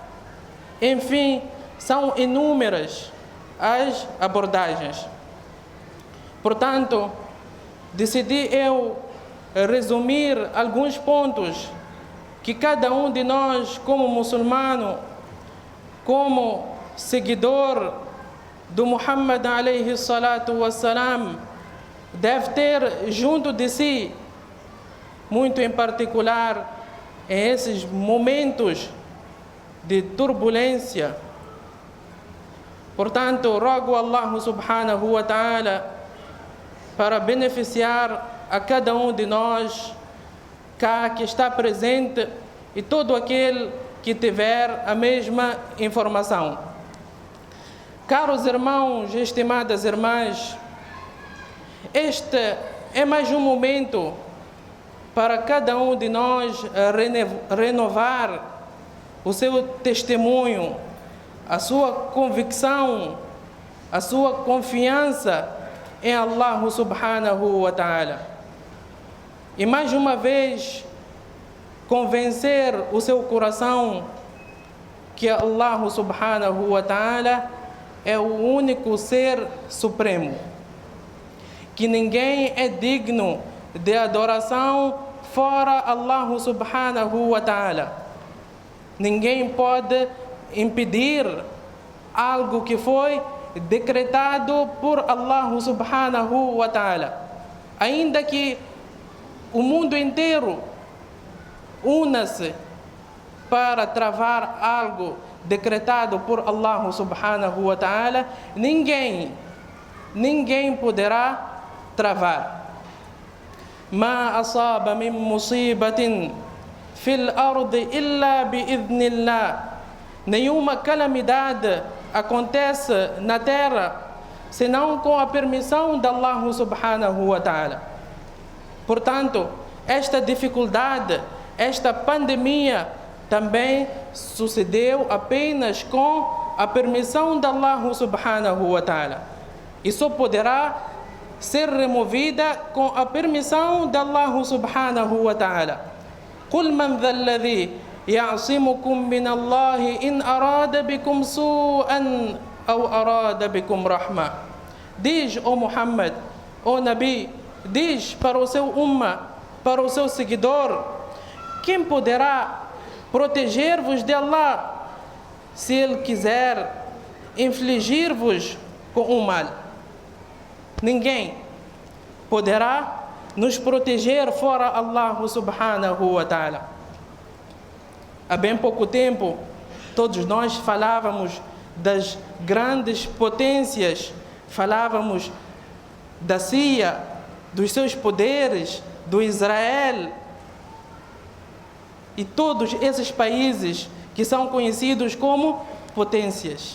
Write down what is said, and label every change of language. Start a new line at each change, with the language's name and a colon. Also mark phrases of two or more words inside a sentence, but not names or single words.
Portuguese: Enfim, são inúmeras as abordagens. Portanto, decidi eu resumir alguns pontos que cada um de nós, como muçulmano, como seguidor do Muhammad
Arabic: عليه الصلاة والسلام,
Portuguese: deve ter junto de si, muito em particular em esses momentos de turbulência. Portanto, rogo a Allah
Arabic: سبحانه وتعالى
Portuguese: para beneficiar a cada um de nós cá que está presente e todo aquele que tiver a mesma informação. Caros irmãos e estimadas irmãs, este é mais um momento para cada um de nós renovar o seu testemunho, a sua convicção, a sua confiança em Allah
Arabic: سبحانه وتعالى.
Portuguese: E mais uma vez convencer o seu coração que Allah
Arabic: سبحانه وتعالى
Portuguese: é o único ser supremo, que ninguém é digno de adoração fora Allah
Arabic: سبحانه وتعالى.
Portuguese: Ninguém pode impedir algo que foi decretado por Allah
Arabic: سبحانه وتعالى.
Portuguese: Ainda que o mundo inteiro una-se para travar algo decretado por Allah
Arabic: سبحانه وتعالى,
Portuguese: ninguém poderá travar.
Arabic: ما أصاب من مصيبة في الأرض إلا بإذن الله.
Portuguese: Nenhuma calamidade acontece na terra senão com a permissão de Allah
Arabic: سبحانه وتعالى.
Portuguese: Portanto, esta dificuldade, esta pandemia também sucedeu apenas com a permissão de Allah
Arabic: سبحانه وتعالى.
Portuguese: E só poderá ser removida com a permissão de Allah
Arabic: سبحانه وتعالى. قُلْ مَنْ ذَا الَّذِي يَعْصِمُكُمْ مِنَ اللَّهِ إِنْ أَرَادَ بِكُمْ سُوءًا أَوْ أَرَادَ بِكُمْ رَحْمَةً.
Portuguese: Diz, ó Muhammad, ó Nabi, diz para o seu umma, para o seu seguidor, quem poderá proteger-vos de Allah se Ele quiser infligir-vos com o mal? Ninguém poderá nos proteger fora Allah
Arabic: سبحانه وتعالى.
Portuguese: Há bem pouco tempo, todos nós falávamos das grandes potências, falávamos da Síria, dos seus poderes, do Israel e todos esses países que são conhecidos como potências.